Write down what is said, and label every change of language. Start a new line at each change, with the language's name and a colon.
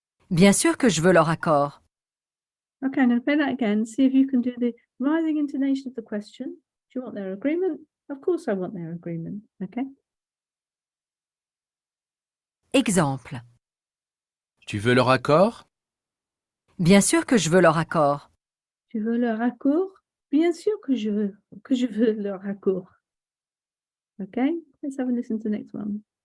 French: Bien sûr que je veux leur accord.
English: Okay, now play that again. See if you can do the rising intonation of the question. Do you want their agreement? Of course I want their agreement. Okay.
French: Exemple. Tu veux leur accord? Bien sûr que je veux leur accord. Tu veux leur accord? Bien sûr que je veux leur accord.
English: Okay, let's have a listen to the next one.